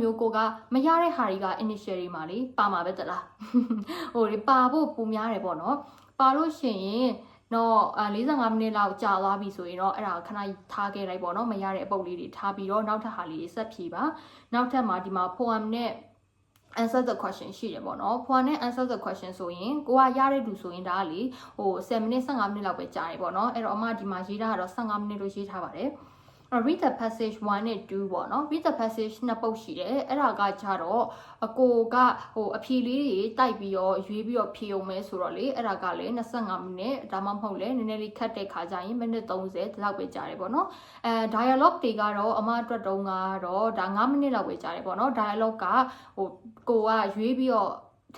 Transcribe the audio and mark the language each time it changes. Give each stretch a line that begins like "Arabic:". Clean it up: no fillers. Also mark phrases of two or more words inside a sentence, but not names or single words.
Burmese: မျိုးကိုကမရတဲ့ဟာတွေက initial တွေမှာလေပါမှာပဲတလားပါဖို့ပုံများတယ်ပေါ့နော်ပါလို့ရှိရင်တော့45မိနစ်လောက်ကြာသွားပြီဆိုရင်တော့အဲ့ဒါခဏထားခဲ့လိုက်ပေါ့နော်မရတဲ့အပုတ်လေးတွေထားပြီးတော့နောက်ထပ်ဟာလေးဆက်ဖြေပါနောက်ထပ်မှာဒီမှာ poem နဲ့
English: answer the question
Burmese: ရှိတယ်ပေါ့နော် poem နဲ့
English: answer the question
Burmese: ဆိုရင်ကိုကရတဲ့လူဆိုရင်ဒါကလေ10မိနစ်15မိနစ်လောက်ပဲကြာတယ်ပေါ့နော်အဲ့တော့အမ ဒီမှာရေးတာကတော့15မိနစ်လို့ရေးထားပါတယ်
English: read the passage
Burmese: 1 နဲ့2ပေါ့နော်
English: read the passage
Burmese: နှစ်ပုတ်ရှိတယ်အဲ့ဒါကကြတော့အကိုကအဖြေလေးတွေတိုက်ပြီးတော့ရွေးပြီးတော့ဖြေအောင်မဲဆိုတော့လေအဲ့ဒါကလည်း25မိနစ်ဒါမှမဟုတ်လေနည်းနည်းလေးခတ်တဲ့ခါကျရင်မိနစ်30ဒီလောက်ပဲကြာတယ်ပေါ့နော်dialogue တွေကတော့အမအတွက်တုံးကတော့ဒါ9မိနစ်လောက်ပဲကြာတယ်ပေါ့နော် dialogue ကကိုကရွေးပြီးတော့ထ